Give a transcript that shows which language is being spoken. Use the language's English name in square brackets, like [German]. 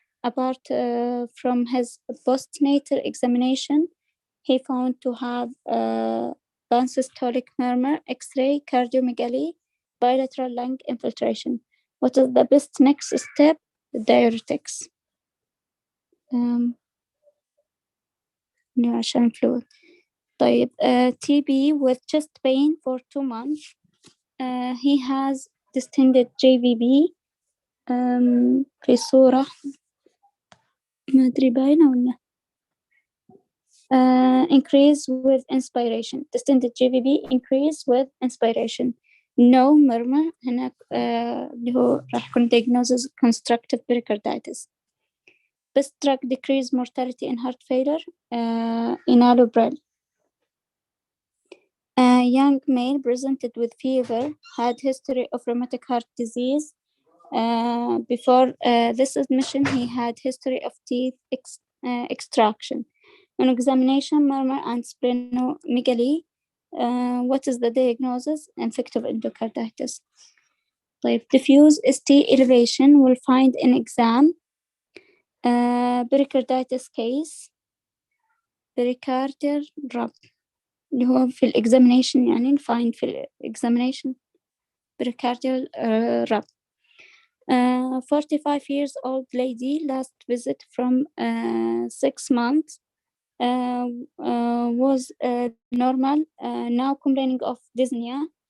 [English] Apart from his postnatal examination, he found to have pansystolic murmur, X-ray, cardiomegaly, bilateral lung infiltration. What is the best next step? Diuretics. [Arabic] عشان [English] fluid. [Arabic] طيب [English] TB with chest pain for 2 months. He has distended JVB [Arabic] في صورة ما أدري باينة ولا. [English] Increase with inspiration. Distended JVB increase with inspiration. No murmur. [Arabic] هنا اللي هو راح يكون diagnosis constructive pericarditis. [English] Best drug decrease mortality in heart failure. Enalapril. A young male presented with fever, had history of rheumatic heart disease. Before this admission, he had history of teeth extraction. On examination, murmur and splenomegaly. What is the diagnosis? Infective endocarditis. [Arabic] طيب, [English] diffuse ST elevation will find in exam. Pericarditis case. Pericardial rub. [Arabic] اللي هو في examination يعني نفايند في examination pericardial rub. [English] 45 years old lady, last visit from 6 months, was normal, now complaining of dyspnea,